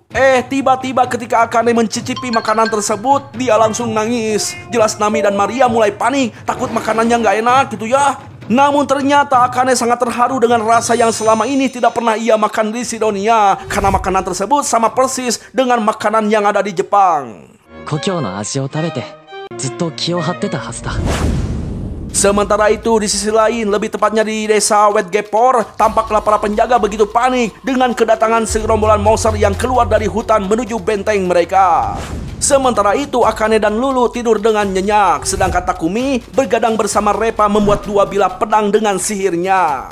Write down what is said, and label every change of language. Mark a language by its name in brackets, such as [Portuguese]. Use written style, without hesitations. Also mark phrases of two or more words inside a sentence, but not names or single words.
[Indonesian] Tiba-tiba ketika Akane mencicipi makanan tersebut, dia langsung nangis. Jelas Nami dan Maria mulai panik, takut makanannya nggak enak gitu ya. Namun ternyata Akane sangat terharu dengan rasa yang selama ini tidak pernah ia makan di Sidonia, karena makanan tersebut sama persis dengan makanan yang ada di Jepang. [Japanese] 故郷の味を食べてずっと気を張ってたはずだ。 [Indonesian] Sementara itu di sisi lain, lebih tepatnya di desa Wedgepor, tampaklah para penjaga begitu panik dengan kedatangan segerombolan monster yang keluar dari hutan menuju benteng mereka. Sementara itu Akane dan Lulu tidur dengan nyenyak, sedangkan Takumi bergadang bersama Repa membuat dua bilah pedang dengan sihirnya.